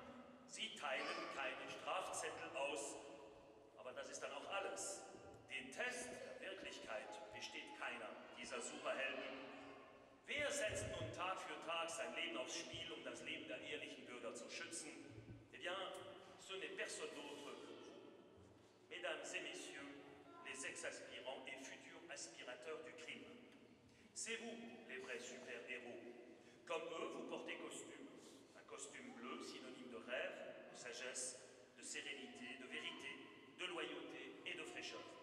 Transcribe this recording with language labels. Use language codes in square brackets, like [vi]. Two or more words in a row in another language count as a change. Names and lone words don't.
[de] Sie teilen keine Strafzettel aus, aber das ist dann auch alles. Den Test der Wirklichkeit besteht keiner dieser Superhelden. Wer setzt nun Tag für Tag sein Leben aufs Spiel, um das Leben der ehrlichen Bürger zu schützen? [fr] Eh bien, ce n'est personne d'autre que vous. Mesdames et messieurs, les ex-aspirants et futurs aspirateurs du crime. C'est vous, les vrais super-héros. Comme eux, vous portez costume. Un costume bleu, synonyme de rêve, de sagesse, de sérénité, de vérité, de loyauté et de fraîcheur.